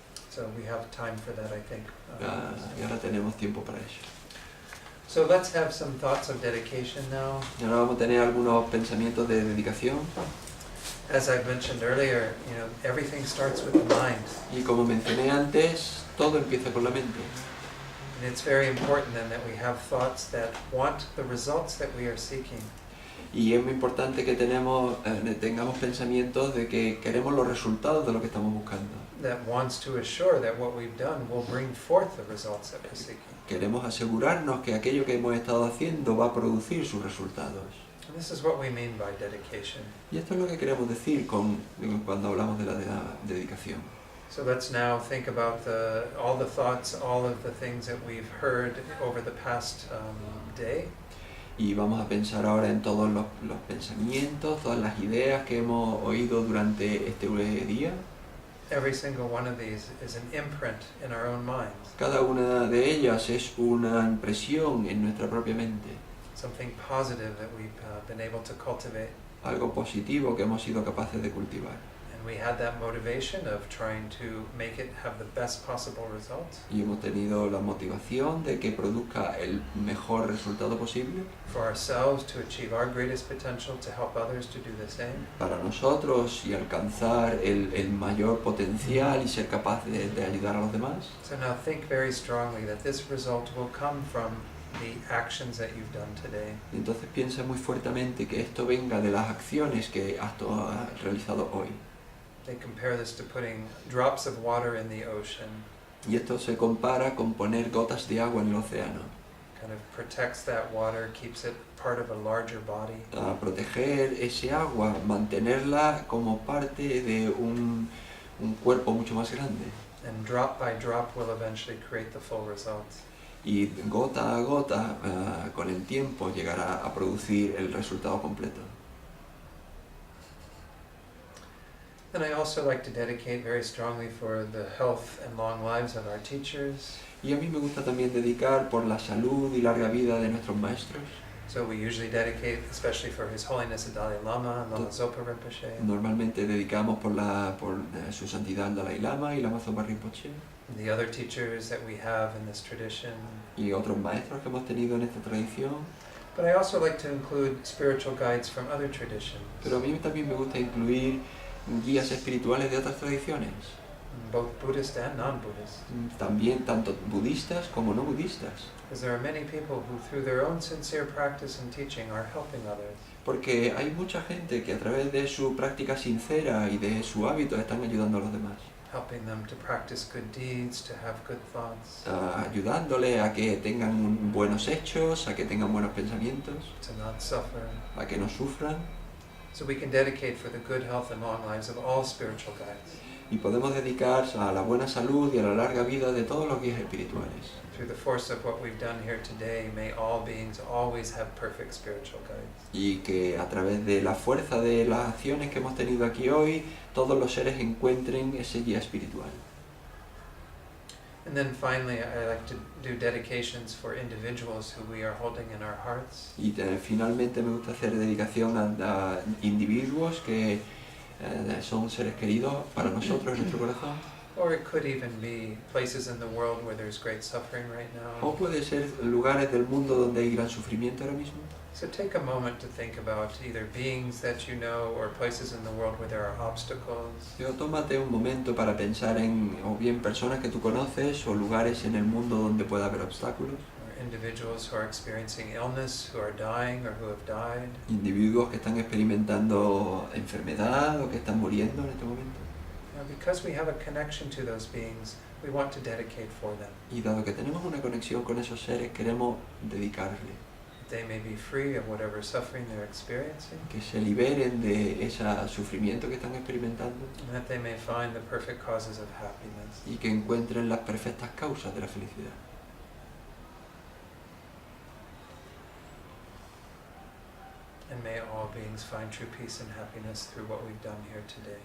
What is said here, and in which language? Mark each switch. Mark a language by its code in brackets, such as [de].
[en] So we have time for that, I think. [es] Y ahora tenemos tiempo para eso. [en] So let's have some thoughts of dedication now. [es] Y ahora vamos a tener algunos pensamientos de dedicación. [en] As I've mentioned earlier, you know, everything starts with the mind. [es] Y como mencioné antes, todo empieza con la mente. [en] And it's very important then that we have thoughts that want the results that we are seeking. [es] Y es muy importante que tengamos pensamientos de que queremos los resultados de lo que estamos buscando. [en] That wants to assure that what we've done will bring forth the results that we're seeking. [es] Queremos asegurarnos que aquello que hemos estado haciendo va a producir sus resultados. [en] And this is what we mean by dedication. [es] Y esto es lo que queremos decir cuando hablamos de la dedicación. [en] So let's now think about all the thoughts, all of the things that we've heard over the past day. [es] Y vamos a pensar ahora en todos los pensamientos, todas las ideas que hemos oído durante este día. [en] Every single one of these is an imprint in our own minds. [es] Cada una de ellas es una impresión en nuestra propia mente. [en] Something positive that we've been able to cultivate. [es] Algo positivo que hemos sido capaces de cultivar. [en] And we had that motivation of trying to make it have the best possible results. [es] Y hemos tenido la motivación de que produzca el mejor resultado posible. [en] For ourselves to achieve our greatest potential to help others to do the same. [es] Para nosotros y alcanzar el mayor potencial y ser capaces de ayudar a los demás. [en] So now think very strongly that this result will come from the actions that you've done today. [es] Entonces piensa muy fuertemente que esto venga de las acciones que has realizado hoy. [en] They compare this to putting drops of water in the ocean. [es] Y esto se compara con poner gotas de agua en el océano. [en] Kind of protects that water, keeps it part of a larger body. [es] A proteger ese agua, mantenerla como parte de un cuerpo mucho más grande. [en] And drop by drop will eventually create the full results. [es] Y gota a gota, con el tiempo, llegará a producir el resultado completo. [en] And I also like to dedicate very strongly for the health and long lives of our teachers. [es] Y a mí me gusta también dedicar por la salud y larga vida de nuestros maestros. [en] So we usually dedicate, especially for His Holiness the Dalai Lama and Lama Zopa Rinpoche, [es] Normalmente dedicamos por su santidad el Dalai Lama y Lama Zopa Rinpoche. [en] and the other teachers that we have in this tradition. [es] Y otros maestros que hemos tenido en esta tradición. [en] But I also like to include spiritual guides from other traditions, [es] Pero a mí también me gusta incluir guías espirituales de otras tradiciones. [en] both Buddhist and non-Buddhist. [es] También tanto budistas como no budistas. [en] Because there are many people who, through their own sincere practice and teaching, are helping others. [es] Porque hay mucha gente que a través de su práctica sincera y de su hábito están ayudando a los demás. [en] Helping them to practice good deeds, to have good thoughts, [es] Ayudándole a que tengan buenos hechos, a que tengan buenos pensamientos, [en] to not suffer. [es] a que no sufran. [en] So we can dedicate for the good health and long lives of all spiritual guides. [es] Y podemos dedicar a la buena salud y a la larga vida de todos los guías espirituales. [en] Through the force of what we've done here today, may all beings always have perfect spiritual guides. [es] Y que a través de la fuerza de las acciones que hemos tenido aquí hoy, todos los seres encuentren ese guía espiritual. [en] And then finally, I like to do dedications for individuals who we are holding in our hearts. [es] Y finalmente me gusta hacer dedicación a individuos que son seres queridos para nosotros en nuestro corazón. [en] Or it could even be places in the world where there's great suffering right now. [es] O puede ser lugares del mundo donde hay gran sufrimiento ahora mismo. [en] So take a moment to think about either beings that you know or places in the world where there are obstacles. [es] Pero tómate un momento para pensar en o bien personas que tú conoces o lugares en el mundo donde pueda haber obstáculos. [en] Or individuals who are experiencing illness, who are dying or who have died. [es] Individuos que están experimentando enfermedad o que están muriendo en este momento. [en] Now, because we have a connection to those beings, we want to dedicate for them. [es] Y dado que tenemos una conexión con esos seres, queremos dedicarle. [en] They may be free of whatever suffering they're experiencing, [es] Que se liberen de ese sufrimiento que están experimentando [en] and that they may find the perfect causes of happiness. [es] y que encuentren las perfectas causas de la felicidad. [en] And may all beings find true peace and happiness through what we've done here today.